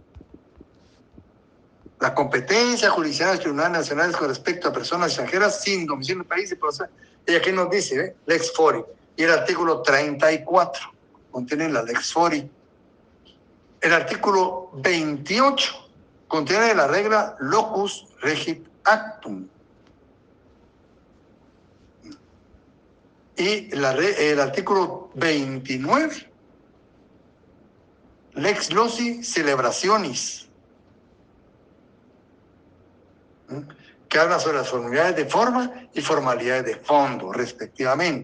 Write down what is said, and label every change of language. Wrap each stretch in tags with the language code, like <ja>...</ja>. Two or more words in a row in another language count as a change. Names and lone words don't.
<es>La competencia judicial de los tribunales nacionales con respecto a personas extranjeras sin domicilio en el país y procesal. Y aquí nos dice,</es> <la>Lex Fori.</la> <es>Y el artículo 34 contiene la</es> <la>Lex Fori.</la> <es>El artículo 28 contiene la regla</es> <la>locus regit actum.</la> <es>Y el artículo 29,</es> <la>Lex Loci Celebrationis,</la> <es>que habla sobre las formalidades de forma y formalidades de fondo, respectivamente.</es>